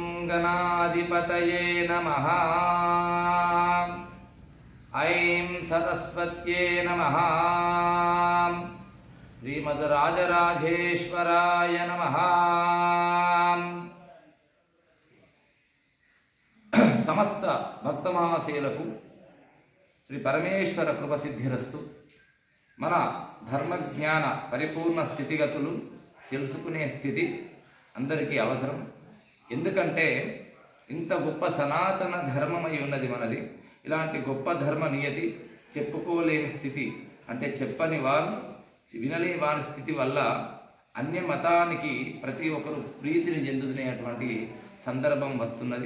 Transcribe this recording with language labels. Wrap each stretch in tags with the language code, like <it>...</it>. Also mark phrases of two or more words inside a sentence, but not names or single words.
<sa>गणाधिपतये नमः। ऐं सरस्वत्यै नमः। श्रीमद्राजराजेश्वराय नमः।</sa> <te>సమస్త భక్తమహాశయులకు శ్రీ పరమేశ్వర కృప సిద్ధిరస్తు. మన ధర్మజ్ఞాన పరిపూర్ణ స్థితిగతులు తెలుసుకునే స్థితి అందరికీ అవసరం. ఎందుకంటే ఇంత గొప్ప సనాతన ధర్మమై ఉన్నది మనది. ఇలాంటి గొప్ప ధర్మ నియతి చెప్పుకోలేని స్థితి, అంటే చెప్పని వారు వినలేని వారి స్థితి వల్ల అన్య మతానికి ప్రతి ఒక్కరు ప్రీతిని చెందుతునేటువంటి సందర్భం వస్తున్నది.</te>